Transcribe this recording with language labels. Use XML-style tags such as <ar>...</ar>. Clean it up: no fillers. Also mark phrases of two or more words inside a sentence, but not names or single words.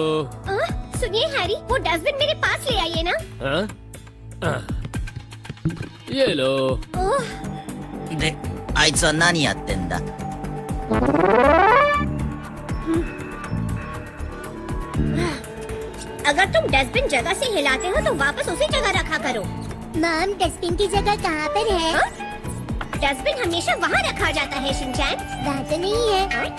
<hi>सुनिए हैरी, वो डस्टबिन मेरे पास ले आइए ना। हाँ? ये लो।</hi> <ja>で、あいつは何やってんだ</ja> <hi>अगर तुम डस्टबिन जगह से हिलाते हो तो वापस उसी जगह रखा करो। मॉम, डस्टबिन की जगह कहाँ पर है? हाँ? डस्टबिन हमेशा वहाँ रखा जाता है शिनचैन। वहाँ तो नहीं है।</hi>